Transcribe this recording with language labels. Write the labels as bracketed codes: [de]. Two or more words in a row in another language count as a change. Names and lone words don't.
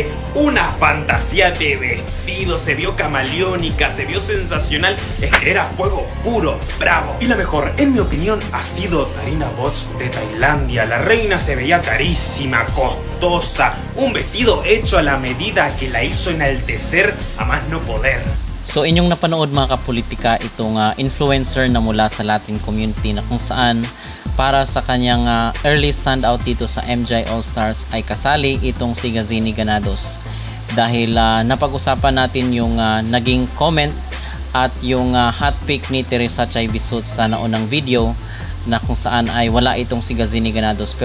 [es] Una fantasía de vestido, se vio camaleónica, se vio sensacional, es que era fuego puro, bravo. Y la mejor, en mi opinión, ha sido Tarina Bots de Tailandia. La reina se veía carísima, costosa, un vestido hecho a la medida que la hizo enaltecer a más no poder. [tl] So inyong napanood mga kapolitika itong influencer na mula sa [en] Latin community [tl] na kung saan para sa kanyang [en] early standout [tl] dito sa MJ All-Stars ay kasali itong si Gazini Ganados. Dahil napag-usapan natin yung naging comment at yung [en] hot pick [tl] ni Teresa Chay Bisut sa naunang video na kung saan ay wala itong si Gazini Ganados.